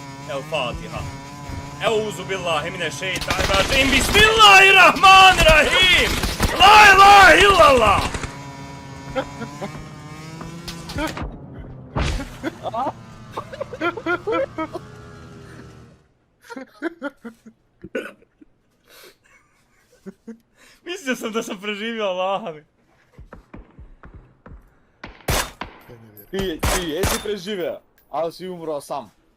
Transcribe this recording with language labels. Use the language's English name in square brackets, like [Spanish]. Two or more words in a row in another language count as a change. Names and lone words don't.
[Arabic] El-FATIHA. أعوذ بالله من الشيطان الرجيم. بسم الله الرحمن الرحيم. لا إله إلا الله. [Bosnian] Mislio sam da sam preživio, Allaha mi. Ti jesi preživeo, ali si umro sam.